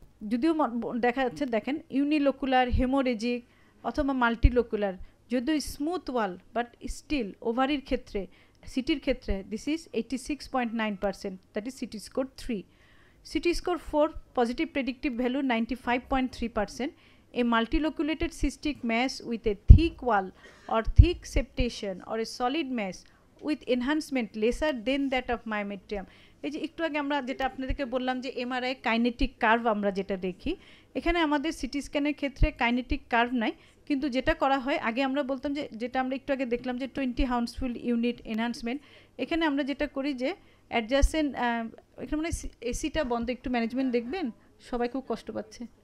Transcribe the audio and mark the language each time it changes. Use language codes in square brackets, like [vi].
[bn] যদিও দেখা যাচ্ছে, দেখেন ইউনিলোকুলার, হেমোরেজিক অথবা মাল্টিলোকুলার, যদিও স্মুথ ওয়াল বাট স্টিল ওভারির ক্ষেত্রে, সিটির ক্ষেত্রে [en] This is 86.9%, that is CT score 3. CT score 4 positive predictive value 95.3%. A multiloculated cystic mass with a thick wall or thick septation or a solid mass with enhancement lesser than that of myometrium. [bn] এই যে একটু আগে আমরা যেটা আপনাদেরকে বললাম যে MRI kinetic curve আমরা যেটা দেখি, এখানে আমাদের সিটি স্ক্যানের ক্ষেত্রে কাইনেটিক কার্ভ নাই, কিন্তু যেটা করা হয় আগে আমরা বলতাম যে যেটা আমরা একটু আগে দেখলাম যে 20 হাউন্সফুল ইউনিট এনহান্সমেন্ট, এখানে আমরা যেটা করি যে অ্যাডজাসেন্ট, এখানে মানে এসিটা বন্ধ, একটু ম্যানেজমেন্ট দেখবেন, সবাই খুব কষ্ট পাচ্ছে।